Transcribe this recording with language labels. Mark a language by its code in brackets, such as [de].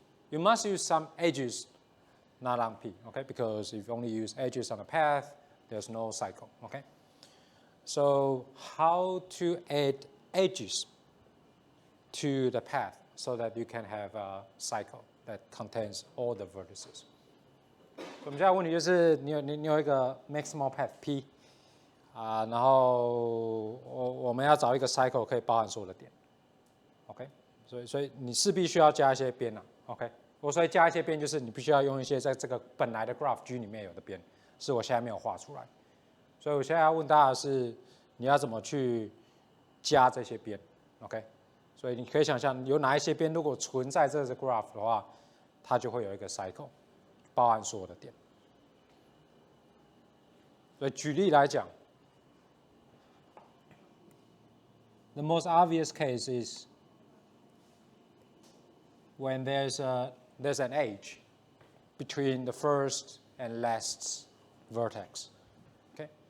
[en] You must use some edges not on P, okay? Because if you only use edges on a path, there's no cycle, okay? So how to add edges to the path so that you can have a cycle that contains all the vertices. [zh] 我们现在问题就是你有一个 maximal path P 然后我们要找一个 cycle 可以包含所有的点 ，OK， 所以你势必需要加一些边，OK， 我所以加一些边就是你必须要用一些在这个本来的 graph G 里面有的边，是我现在没有画出来，所以我现在要问大家的是你要怎么去加这些边 ，OK。所以你可以想象，有哪一些边如果存在这个 graph 的话，它就会有一个 cycle， 包含所有的点。所以举例来讲 [en] ，the most obvious case is when there's an edge between the first and last vertex. Okay.